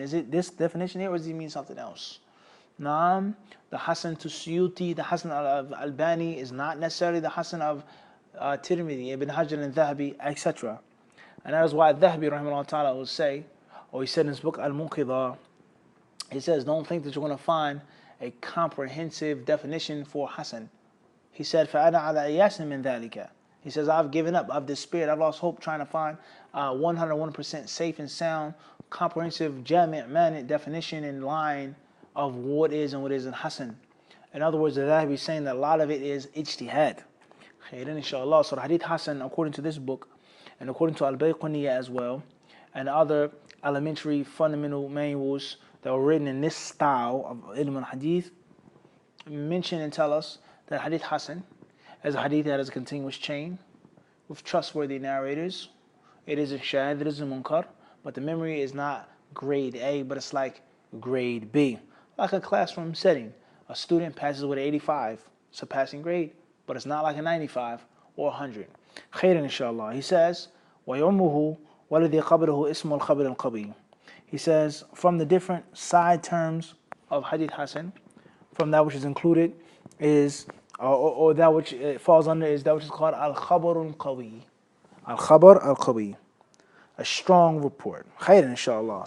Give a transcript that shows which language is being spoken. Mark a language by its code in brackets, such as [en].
[en] Is it this definition here, or does he mean something else? Naam, the Hasan to Suyuti, the Hasan of Albani is not necessarily the Hasan of Tirmidhi, Ibn Hajar and Dhahabi, etc. And that is why Dhahabi, rahimahullah ta'ala, will say, or he said in his book Al-Munqidha, he says, don't think that you're going to find a comprehensive definition for Hasan. He said, [ar] فَأَنَا عَلَى إِيَاسٍ مِنْ ذَلِكَ. [en] He says, I've given up, I've despaired, I've lost hope trying to find 101% safe and sound, comprehensive, jami' mani definition in line of what is and what isn't Hasan. In other words, the Dhahabi is saying that a lot of it is ijtihad. Khairan inshallah. So the Hadith Hasan, according to this book, and according to Al-Bayquniyya as well, and other elementary fundamental manuals that were written in this style of Uloomil Hadith, mention and tell us that Hadith Hasan is a hadith that has a continuous chain with trustworthy narrators. It isn't shadh, it isn't munkar, but the memory is not grade A, but it's like grade B. Like a classroom setting. A student passes with an 85. It's a passing grade, but it's not like a 95 or 100. Khairan inshallah. He says, [ar] وَيُعْمُهُ وَالَذِي قَبْلَهُ اسْمُ الْخَبْرِ الْقَبِيلِ. [en] He says, from the different side terms of Hadith Hasan, from that which is included is, or that which it falls under is that which is called Al-Khabar al-Qawi. Al-Khabar al-Qawi. A strong report. Khairan inshallah.